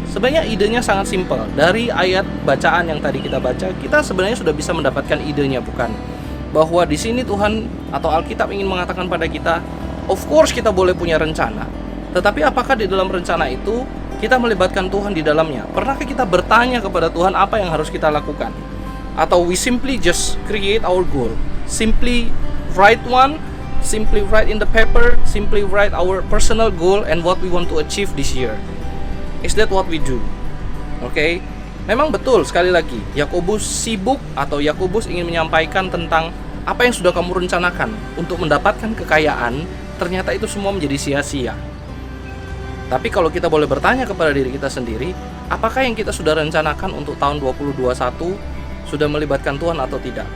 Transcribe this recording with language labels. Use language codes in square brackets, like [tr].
[id] Sebenarnya idenya sangat simpel. Dari ayat bacaan yang tadi kita baca, kita sebenarnya sudah bisa mendapatkan idenya, bukan? Bahwa di sini Tuhan atau Alkitab ingin mengatakan pada kita, [en] of course [id] kita boleh punya rencana, tetapi apakah di dalam rencana itu kita melibatkan Tuhan di dalamnya? Pernahkah kita bertanya kepada Tuhan apa yang harus kita lakukan? [en] Atau we simply just create our goal, simply write one, simply write in the paper, simply write our personal goal and what we want to achieve this year? Is that what we do? Okay? [id] Memang betul, sekali lagi, Yakobus sibuk atau Yakobus ingin menyampaikan tentang apa yang sudah kamu rencanakan untuk mendapatkan kekayaan, ternyata itu semua menjadi sia-sia. Tapi kalau kita boleh bertanya kepada diri kita sendiri, apakah yang kita sudah rencanakan untuk tahun 2021 sudah melibatkan Tuhan atau tidak?